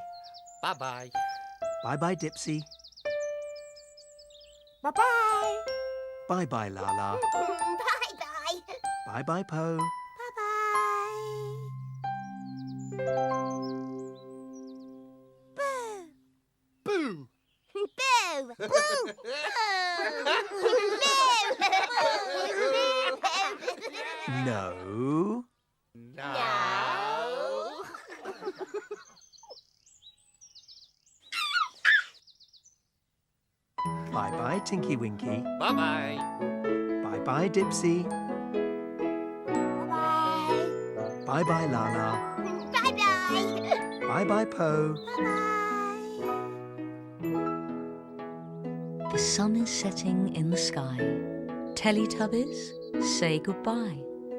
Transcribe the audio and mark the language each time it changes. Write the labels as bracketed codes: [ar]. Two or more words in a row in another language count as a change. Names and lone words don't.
[en] Bye-bye. Bye-bye, Dipsy. Bye-bye. Bye-bye, Lala. Bye-bye. Bye-bye, Po. Bye-bye. Boo. Boo. Boo. Boo. No. No. Bye-bye, Tinky Winky. Bye-bye. Bye-bye, Dipsy. Bye-bye. Bye-bye, Lala. Bye-bye. Bye-bye, Po. Bye-bye. The sun is setting in the sky. Teletubbies, say goodbye.